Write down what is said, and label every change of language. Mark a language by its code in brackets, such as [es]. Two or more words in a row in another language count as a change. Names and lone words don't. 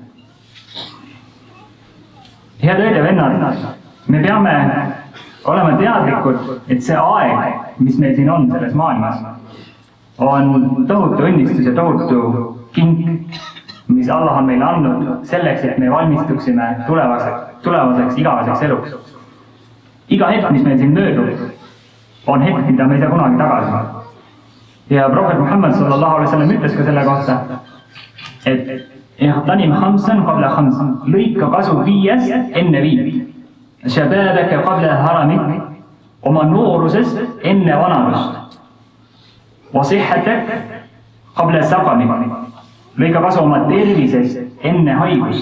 [et] Head õed ja vennad, me peame olema teadlikud, et see aeg, mis meil siin on selles maailmas, on tohutu õnnistus ja tohutu kink, mis Allah on meile andnud selleks, et me valmistuksime tulevaseks igaveseks eluks. Iga hetk, mis meil siin möödub, on hetk, mida me ei saa kunagi tagasi. Ja Prohvet Muhammad [ar] صلى الله عليه وسلم [et] ütles ka selle kohta, et [ar] اغتنم خمسا قبل خمس, [et] lõika kasu 5 enne 5. [ar] شبابك قبل هرمك, [et] oma noorusest enne vanadust. [ar] و صحتك قبل سقمك, [et] lõika kasu oma tervisest enne haigust.